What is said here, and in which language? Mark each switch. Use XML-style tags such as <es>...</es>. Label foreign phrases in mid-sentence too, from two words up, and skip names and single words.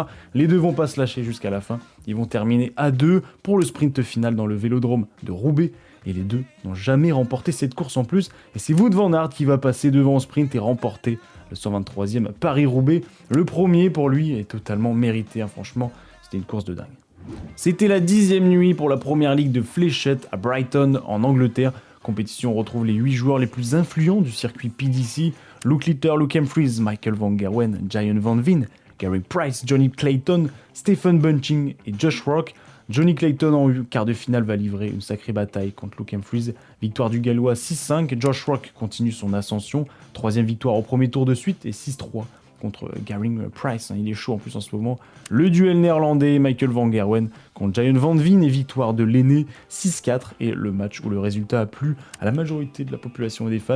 <fr>Les deux vont pas se lâcher jusqu'à la fin, ils vont terminer à 2 pour le sprint final dans le vélodrome de Roubaix, et les deux n'ont jamais remporté cette course en plus, et c'est Wout van Aert qui va passer devant au sprint et remporter le 123e Paris-Roubaix. Le premier pour lui est totalement mérité, franchement, c'était une course de dingue. C'était la 10e nuit pour la première ligue de fléchettes à Brighton en Angleterre. Compétition, on retrouve les 8 joueurs les plus influents du circuit PDC. Luke Litter, Luke Humphries, Michael Van Gerwen, Giant Van Veen, Gary Price, Johnny Clayton, Stephen Bunting et Josh Rock. Johnny Clayton en quart de finale va livrer une sacrée bataille contre Luke Humphries. Victoire du Gallois 6-5. Josh Rock continue son ascension. 3e victoire au premier tour de suite et 6-3 contre Gary Price, il est chaud en plus en ce moment. Le duel néerlandais, Michael van Gerwen contre Giant Van Veen et victoire de l'aîné 6-4 et le match où le résultat a plu à la majorité de la population et des fans.</fr>